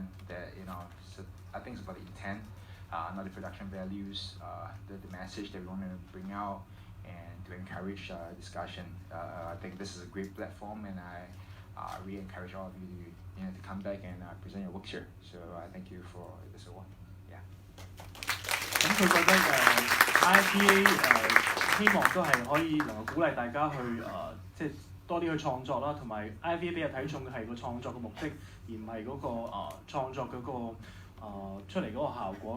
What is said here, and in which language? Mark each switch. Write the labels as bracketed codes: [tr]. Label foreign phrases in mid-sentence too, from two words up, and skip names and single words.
[en] That so I think it's about the intent, not the production values, the message that we want to bring out, and to encourage discussion. I think this is a great platform, and I really encourage all of you to come back and present your works here. So I thank you for this award. Yeah. [yue] 咁佢覺得IVA 希望都係可以能夠鼓勵大家去即係多啲去創作啦，同埋 IVA 比較睇重嘅係個創作嘅目的，而唔係嗰個創作嗰個出嚟嗰個效果。